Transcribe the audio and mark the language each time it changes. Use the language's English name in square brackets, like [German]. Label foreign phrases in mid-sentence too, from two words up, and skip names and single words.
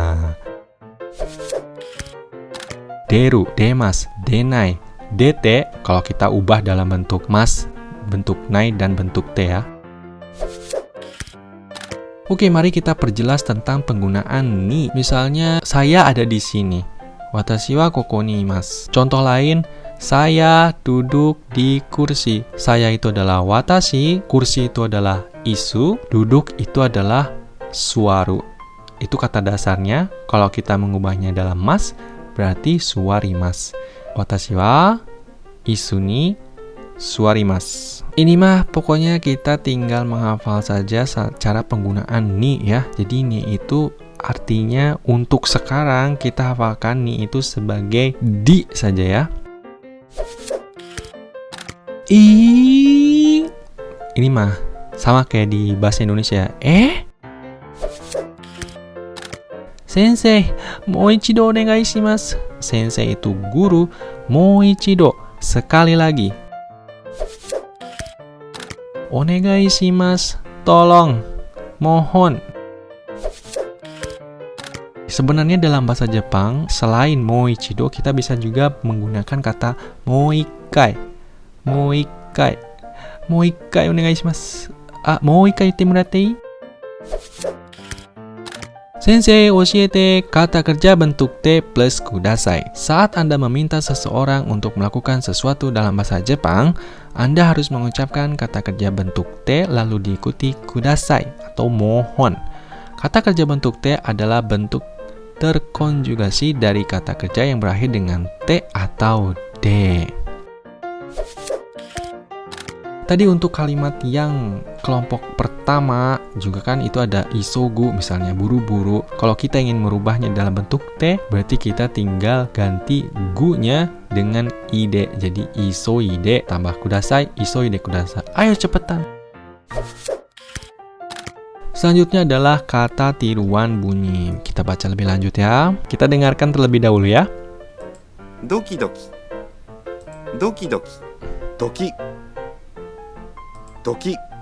[Indonesian] Deru, demas, denai, dete, kalau kita ubah dalam bentuk mas, bentuk nai, dan bentuk te ya. Oke, mari kita perjelas tentang penggunaan ni. Misalnya, saya ada di sini. [Japanese] 私はここにいます. [Indonesian] Contoh lain, saya duduk di kursi. Saya itu adalah watashi, kursi itu adalah isu, duduk itu adalah suaru. Itu kata dasarnya. Kalau kita mengubahnya dalam mas, berarti suwarimasu. [Japanese] 私は椅子に座ります. [Indonesian] Ini mah pokoknya kita tinggal menghafal saja cara penggunaan ni ya. Jadi ni itu artinya untuk sekarang kita hafalkan ni itu sebagai di saja ya. Ini mah sama kayak di bahasa Indonesia. [Japanese] 先生、もう一度お願いします. [Indonesian] Sensei itu guru, [Japanese] もう一度, [Indonesian] sekali lagi. [Japanese] お願いします, [Indonesian] tolong, mohon. Sebenarnya dalam bahasa Jepang, selain [Japanese] もう一度, [Indonesian] kita bisa juga menggunakan kata [Japanese] もう一回. もう一回. もう一回お願いします。もう一回言ってもらっていい? 先生、教えて [Indonesian] kata kerja bentuk te plus kudasai. Saat Anda meminta seseorang untuk melakukan sesuatu dalam bahasa Jepang, Anda harus mengucapkan kata kerja bentuk te lalu diikuti kudasai atau mohon. Kata kerja bentuk te adalah bentuk terkonjugasi dari kata kerja yang berakhir dengan te atau de. Tadi untuk kalimat yang kelompok pertama juga kan itu ada isogu, misalnya buru-buru. Kalau kita ingin merubahnya dalam bentuk te, berarti kita tinggal ganti gu-nya dengan ide. Jadi isoide tambah kudasai, [Japanese] 急いでください. [Indonesian] Ayo cepetan. Selanjutnya adalah kata tiruan bunyi. Kita baca lebih lanjut ya. Kita dengarkan terlebih dahulu ya. [Japanese] ドキドキ。ドキドキ。ドキ. ドキ.